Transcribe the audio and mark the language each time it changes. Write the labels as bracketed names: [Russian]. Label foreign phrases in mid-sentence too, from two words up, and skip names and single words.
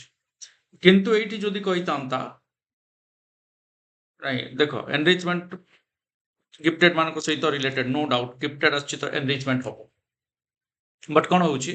[Odia] କିନ୍ତୁ ଏଇଠି ଯଦି କହିଥାନ୍ତା ନାଇଁ ଦେଖ [English] enrichment gifted [Odia] ମାନଙ୍କ ସହିତ [English] related no doubt gifted [Odia] ଆସିଛି ତ enrichment ହବ but କଣ ହଉଛି